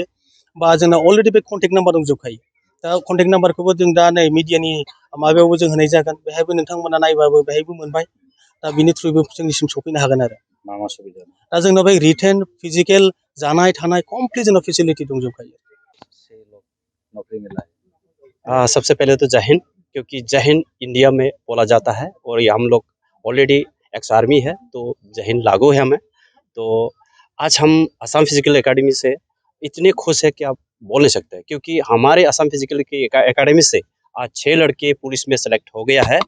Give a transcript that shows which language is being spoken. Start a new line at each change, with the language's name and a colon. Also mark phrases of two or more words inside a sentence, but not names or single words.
Bodo: बा जोंना अलरेडि बे कन्टेक्ट नाम्बार दंजोबखायो। दा कन्टेक्ट नाम्बारखौबो जों दा नै मिडियानि माबायावबो जों होनाय जागोन। बेहायबो नोंथांमोना नायबाबो बेहायबो मोनबाय। दा बिनि थ्रुयैबो जोंनिसिम सफैनो हागोन आरो। मा सुबिदा? दा जोंनाव बे
English: written, physical,
Bodo: जानाय थानाय कमप्लिट जोंनाव फेसिलिटि दंजोबखायो।
Hindi: सबसे पहले तो जय हिंद, क्योंकि जय हिंद इंडिया में बोला जाता है और ये हम लोग ऑलरेडी
English: ex army
Hindi: है, तो जय हिंद लागू है हमें। तो आज हम असम फिजिकल एकेडमी से इतने खुश है कि आप बोल नहीं सकते, क्योंकि हमारे असम फिजिकल की एकेडमी से आज 6 लड़के पुलिस में सेलेक्ट हो गया है।